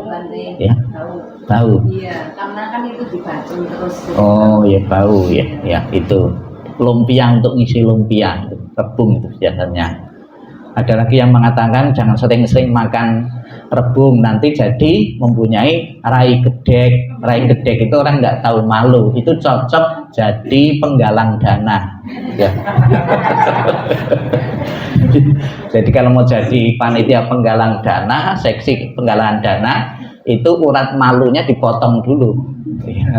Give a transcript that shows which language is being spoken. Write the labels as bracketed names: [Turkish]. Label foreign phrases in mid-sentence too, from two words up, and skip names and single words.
[Indonesian] ya, bau. Iya, karena kan itu dibacem terus. Oh ya, bau ya, ya itu lumpia, untuk ngisi lumpia rebung itu biasanya. Ada lagi yang mengatakan jangan sering-sering makan rebung, nanti jadi mempunyai [Javanese] rai gedek. Rai gedek [Indonesian] itu orang nggak tahu malu, itu cocok jadi penggalang dana ya. Jadi kalau mau jadi panitia penggalang dana, seksi penggalangan dana, itu urat malunya dipotong dulu ya.